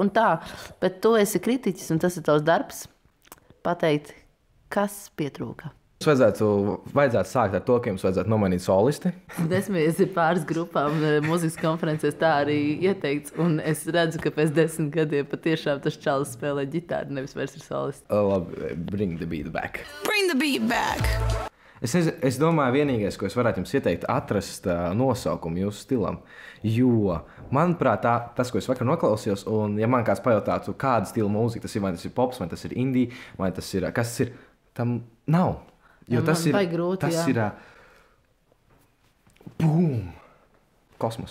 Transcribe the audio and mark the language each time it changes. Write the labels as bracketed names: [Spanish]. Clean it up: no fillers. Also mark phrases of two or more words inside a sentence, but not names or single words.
[Latvian] Un tā, bet tu esi kritiķis, un tas ir tavs darbs, pateikt, kas pietrūka. Vajadzētu sākt ar to, ka jums vajadzētu nomainīt solisti. Desmies ir pāris grupām mūzikas konferencēs tā arī ieteikts, un es redzu, ka pēc 10 gadiem patiešām tas čalis spēlē ģitāru, nevis vairs ir solisti. Labi, [English] bring the beat back. Bring the beat back. [Latvian] Es domāju, vienīgais, ko es varētu jums ieteikt, atrast nosaukumu jūsu stilam. Jo, manuprāt, tas, ko es vakar noklausījos, un ja man kāds pajautātu, kāda stila mūzika tas ir, vai tas ir pops, vai tas ir indie, vai tas ir, kas tas ir, tam nav. Jo tas ir grūti, tas ir boom, kosmos.